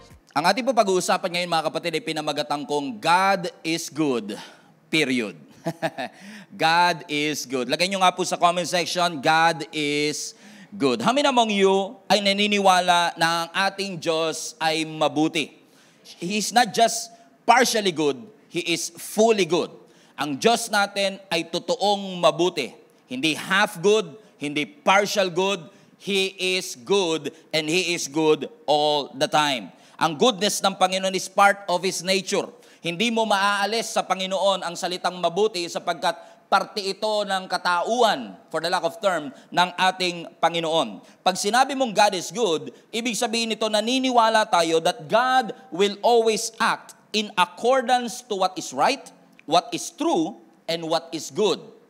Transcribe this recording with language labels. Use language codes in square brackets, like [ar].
[tl] Ang ating po pag-uusapan ngayon mga kapatid ay pinamagatang kong [en] God is good, period. God is good. [tl] Lagay nyo nga po sa comment section, God is good. [en] How many among you [tl] ay naniniwala na ang ating Diyos ay mabuti? [en] He's not just partially good, He is fully good. [tl] Ang Diyos natin ay totoong mabuti. Hindi half good, hindi partial good. [en] He is good and He is good all the time. Ang goodness ng Panginoon is part of His nature. [tl] Hindi mo maaalis sa Panginoon ang salitang mabuti sapagkat parte ito ng katauhan, [en] for the lack of term, [tl] ng ating Panginoon. Pag sinabi mong [en] God is good, [tl] ibig sabihin nito naniniwala tayo [en] that God will always act in accordance to what is right, what is true, and what is good.